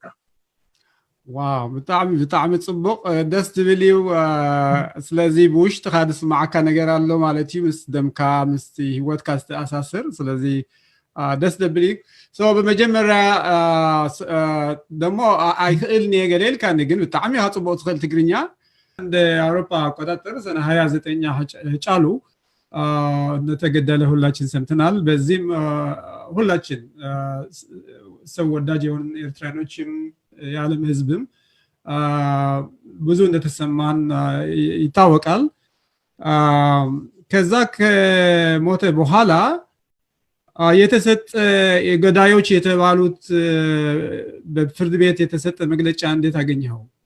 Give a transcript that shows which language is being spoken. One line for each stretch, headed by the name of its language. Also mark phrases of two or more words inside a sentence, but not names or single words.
Tigrinya: ዋው ብጣዕሚ ጽቡቕ ደስ ትብል እዩ ስለዚ ብውሽጥኻ ዝስማዓካ ነገር ኣሎ ማለት እዩ ምስ ደምካ ምስ ህይወትካ ዝተኣሳስር ስለዚ ደስ ደብል እዩ በመጀመርያ ደሞ ኣይክእልኒ ገለልካ ግን ብጣዕሚ ኢኻ ጽቡቕ ትኽእል ትግርኛ
Amharic: እንደ ኣውሮፓ አቆጣጠር ሰነ 29 ጫሉ እንደተገደለ ሁላችን ሰምተናል በዚህም ሁላችን ሰው ወዳጅ የሆኑ ኤርትራኖችም የዓለም ህዝብም ብዙ እንደተሰማን ይታወቃል ከዛ ከሞተ በኋላ የተሰጠ የገዳዮች የተባሉት በፍርድ ቤት የተሰጠ መግለጫ እንዴት አገኘኸው?